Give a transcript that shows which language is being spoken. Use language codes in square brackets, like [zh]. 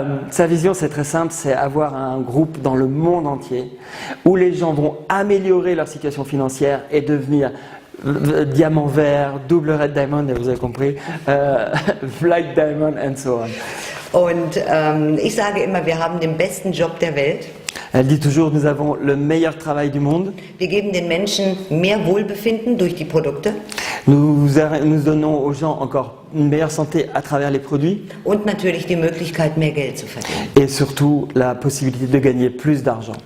[fr] Sa vision, c'est très simple, c'est avoir un groupe dans le monde entier où les gens vont améliorer leur situation financière et devenir diamant vert, double red diamond, vous avez compris, [en] black diamond and so on. [de] Und ich sage immer, wir haben den besten Job der Welt. [fr] Elle dit toujours, nous avons le meilleur travail du monde. [de] Wir geben den Menschen mehr Wohlbefinden durch die Produkte. [fr] Nous donnons aux gens encore une meilleure santé à travers les produits. [de] Und natürlich die Möglichkeit, mehr Geld zu verdienen. [fr] Et surtout la possibilité de gagner plus d'argent.